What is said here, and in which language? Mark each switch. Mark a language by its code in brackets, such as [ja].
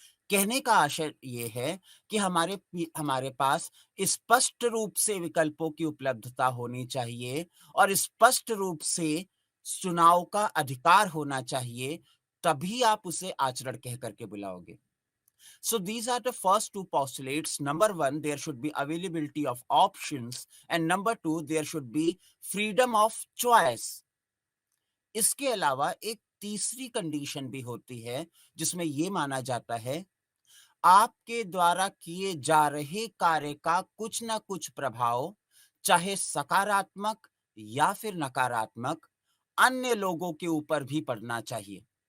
[hi] कहने का आशय ये है कि हमारे पास स्पष्ट रूप से विकल्पों की उपलब्धता होनी चाहिए और स्पष्ट रूप से चुनाव का अधिकार होना चाहिए, तभी आप उसे आचरण कह करके बुलाओगे। [en] So these are the first two postulates. Number one, there should be availability of options, and number two, there should be freedom of choice. [hi] इसके अलावा एक तीसरी कंडीशन भी होती है, जिसमें यह माना जाता है आपके द्वारा किए जा रहे कार्य का कुछ ना कुछ प्रभाव, चाहे सकारात्मक या फिर नकारात्मक, अन्य लोगों के ऊपर भी पड़ना चाहिए।